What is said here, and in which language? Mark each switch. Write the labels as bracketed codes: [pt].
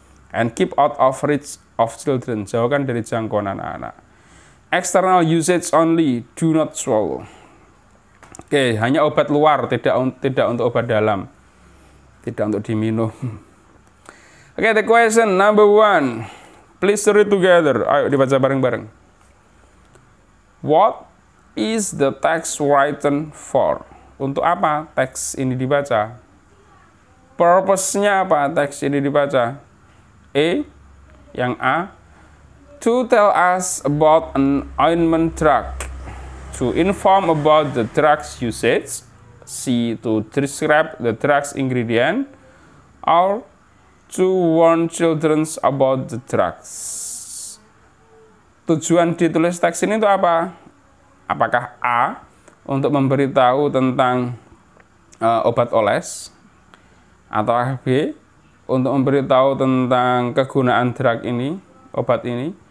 [en] And keep out of reach of children. [id] Jauhkan dari jangkauan anak-anak. [en] External usage only, do not swallow. [id] Oke, hanya obat luar, tidak untuk obat dalam. Tidak untuk diminum. [en] Oke, the question number 1. Please read together. [id] Ayo dibaca bareng-bareng. [en] What is the text written for? [id] Untuk apa teks ini dibaca? Purpose-nya apa teks ini dibaca? [en] Yang A, to tell us about an ointment drug. To inform about the drug's usage. C, to describe the drug's ingredient. Or to warn children about the drugs. [id] Tujuan ditulis teks ini itu apa? Apakah A, untuk memberitahu tentang obat oles, atau B, untuk memberitahu tentang kegunaan drug ini, obat ini?